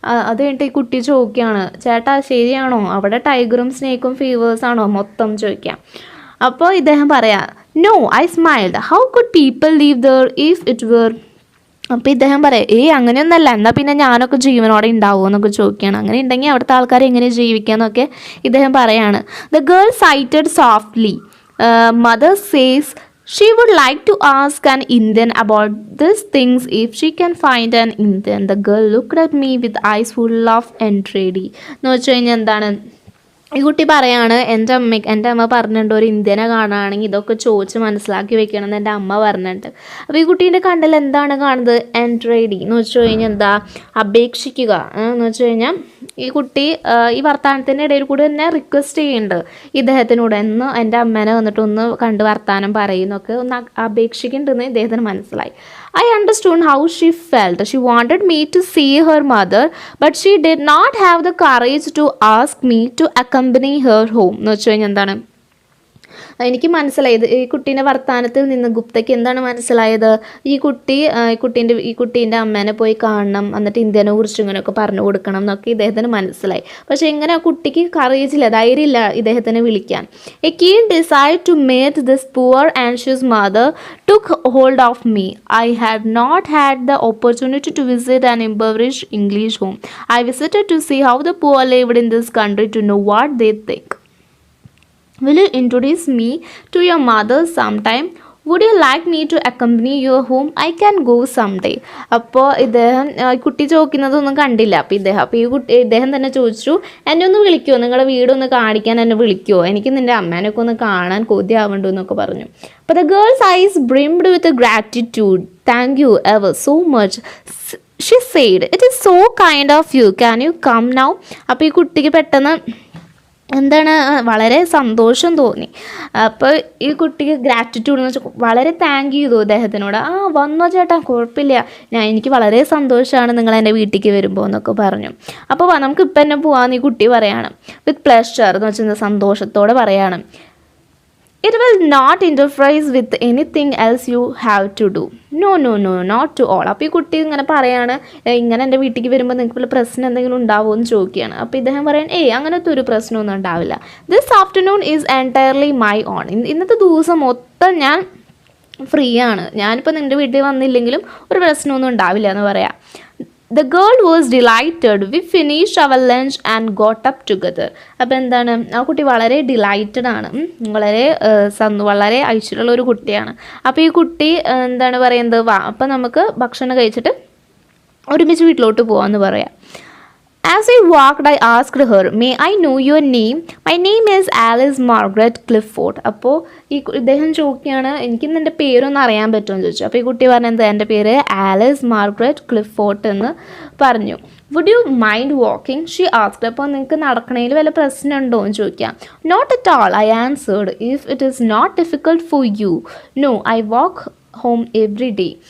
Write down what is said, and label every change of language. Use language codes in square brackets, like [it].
[ml] അത് കഴിഞ്ഞിട്ട് ഈ കുട്ടി ചോദിക്കുകയാണ്, ചേട്ടാ ശരിയാണോ, അവിടെ ടൈഗറും സ്നേക്കും ഫീവേഴ്സാണോ മൊത്തം ചോദിക്കാം. അപ്പോൾ ഇദ്ദേഹം പറയാം, [en] No, I smiled, how could people live there if it were. [ml] അപ്പോൾ ഇദ്ദേഹം പറയാം, അങ്ങനെയൊന്നല്ല, എന്നാൽ പിന്നെ ഞാനൊക്കെ ജീവനോടെ ഉണ്ടാവുമോ എന്നൊക്കെ ചോദിക്കുകയാണ്. അങ്ങനെ ഉണ്ടെങ്കിൽ അവിടുത്തെ ആൾക്കാർ എങ്ങനെ ജീവിക്കാമെന്നൊക്കെ ഇദ്ദേഹം പറയാണ്. [en] The girl sighted softly, mother says she would like to ask an Indian about these things if she can find an Indian. The girl looked at me with eyes full of entreaty. [ml] എന്ന് വെച്ച് കഴിഞ്ഞാൽ എന്താണ്, ഈ കുട്ടി പറയാണ്, എൻ്റെ അമ്മ പറഞ്ഞിട്ടുണ്ട് ഒരു ഇന്ത്യനെ കാണുകയാണെങ്കിൽ ഇതൊക്കെ ചോദിച്ച് മനസ്സിലാക്കി വെക്കണം എന്ന് എൻ്റെ അമ്മ പറഞ്ഞിട്ടുണ്ട്. അപ്പോൾ ഈ കുട്ടീൻ്റെ കണ്ണിൽ എന്താണ് കാണുന്നത്, എൻട്രേഡി എന്ന് വെച്ച് കഴിഞ്ഞാൽ എന്താ, അപേക്ഷിക്കുക എന്ന് വെച്ച് കഴിഞ്ഞാൽ ഈ കുട്ടി ഈ വർത്തമാനത്തിൻ്റെ ഇടയിൽ കൂടി തന്നെ റിക്വസ്റ്റ് ചെയ്യുന്നുണ്ട് ഇദ്ദേഹത്തിനോട്, എന്ന് എൻ്റെ അമ്മേനെ വന്നിട്ട് ഒന്ന് കണ്ട് വർത്തമാനം പറയുന്നൊക്കെ ഒന്ന് അപേക്ഷിക്കുന്നുണ്ടെന്ന് ഇദ്ദേഹത്തിന് മനസ്സിലായി. [en] I understood how she felt. She wanted me to see her mother, but she did not have the courage to ask me to accompany her home. എന്ന് വെച്ച് കഴിഞ്ഞാൽ എന്താണ്, എനിക്ക് മനസ്സിലായത് ഈ കുട്ടീൻ്റെ വർത്തമാനത്തിൽ നിന്ന് ഗുപ്തയ്ക്ക് എന്താണ് മനസ്സിലായത്, ഈ കുട്ടീൻ്റെ അമ്മേനെ പോയി കാണണം, എന്നിട്ട് ഇന്ത്യനെ കുറിച്ച് ഇങ്ങനെയൊക്കെ പറഞ്ഞു കൊടുക്കണം എന്നൊക്കെ ഇദ്ദേഹത്തിന് മനസ്സിലായി. പക്ഷേ എങ്ങനെ ആ കുട്ടിക്ക് കറേജില്ല, ധൈര്യമില്ല ഇദ്ദേഹത്തിനെ വിളിക്കാൻ. A keen desire to meet this poor anxious mother took hold of me. I had not had the opportunity to visit an impoverished English home. I visited to see how the poor lived in this country, to know what they think. Will you introduce me to your mother sometime? Would you like me to accompany your home? I can go someday. [ml] അപ്പോൾ കുട്ടി ചോദിക്കുന്നതൊന്നും കണ്ടില്ല. അപ്പോൾ ഇദ്ദേഹം തന്നെ ചോദിച്ചു, എന്നെ ഒന്ന് വിളിക്കുമോ, നിങ്ങളുടെ വീടൊന്ന് കാണിക്കാൻ എന്നെ വിളിക്കുമോ, എനിക്ക് നിൻ്റെ അമ്മേനൊക്കെ ഒന്ന് കാണാൻ കൊതിയാവണ്ടു എന്നൊക്കെ പറഞ്ഞു. [en] അപ്പോൾ the girl's eyes brimmed with gratitude. Thank you ever so much, she said. It is so kind of you, can you come now. [ml] അപ്പോൾ ഈ കുട്ടിക്ക് പെട്ടെന്ന് എന്താണ്, വളരെ സന്തോഷം തോന്നി. അപ്പോൾ ഈ കുട്ടിക്ക് ഗ്രാറ്റിറ്റ്യൂഡ് എന്ന് വെച്ചാൽ വളരെ താങ്ക് ചെയ്തു ഇദ്ദേഹത്തിനോട്. വന്നോ ചേട്ടാ, കുഴപ്പമില്ല, എനിക്ക് വളരെ സന്തോഷമാണ് നിങ്ങൾ എൻ്റെ വീട്ടിലേക്ക് വരുമ്പോൾ എന്നൊക്കെ പറഞ്ഞു. അപ്പോൾ നമുക്ക് ഇപ്പം തന്നെ പോകാമെന്ന് ഈ കുട്ടി പറയാണ്. [en] with pleasure [ml] എന്ന് വെച്ചാൽ സന്തോഷത്തോടെ പറയാണ്. [en] It will not interfere with anything else you have to do. No, not to all. [ml] അപ്പോൾ ഈ കുട്ടി ഇങ്ങനെ പറയാണ്, ഇങ്ങനെ എൻ്റെ വീട്ടിലേക്ക് വരുമ്പോൾ നിങ്ങൾക്ക് വല്ല പ്രശ്നം എന്തെങ്കിലും ഉണ്ടാവുമോ എന്ന് ചോദിക്കുകയാണ്. അപ്പോൾ ഇദ്ദേഹം പറയാൻ, അങ്ങനത്തെ ഒരു പ്രശ്നമൊന്നും ഉണ്ടാവില്ല. [en] This afternoon is entirely my own. [ml] ഇന്നത്തെ ദിവസം മൊത്തം ഞാൻ ഫ്രീ ആണ്, ഞാനിപ്പോൾ നിൻ്റെ വീട്ടിൽ വന്നില്ലെങ്കിലും ഒരു പ്രശ്നമൊന്നും ഉണ്ടാവില്ല എന്ന് പറയാം. [en] The girl was delighted. We finished our lunch and got up together. [ml] അപ്പോൾ എന്താണ്, ആ കുട്ടി വളരെ ഡിലൈറ്റഡ് ആണ്, വളരെ ഐശ്വര്യമുള്ള ഒരു കുട്ടിയാണ്. അപ്പോൾ ഈ കുട്ടി എന്താണ് പറയുന്നത്, അപ്പോൾ നമുക്ക് ഭക്ഷണം കഴിച്ചിട്ട് ഒരുമിച്ച് വീട്ടിലോട്ട് പോകാമെന്ന് പറയാം. [en] As I walked, I asked her, "May I know your name? My name is Alice Margaret Clifford." [ml] അപ്പോൾ ഇദ്ദേഹം ചോദിക്കുകയാണ്, എനിക്ക് നിൻ്റെ പേരൊന്ന് അറിയാൻ പറ്റുമെന്ന് ചോദിച്ചു. അപ്പോൾ ഈ കുട്ടി പറഞ്ഞത് എൻ്റെ പേര് ആലിസ് മാർഗ്രറ്റ് ക്ലിഫോർട്ട് എന്ന് പറഞ്ഞു. [en] Would you mind walking, she asked. [ml] അപ്പോൾ നിങ്ങൾക്ക് നടക്കണതിൽ വല്ല പ്രശ്നമുണ്ടോ എന്ന് ചോദിക്കാം. [en] Not at all, I answered. If it is not difficult for you, no, I walk home every day.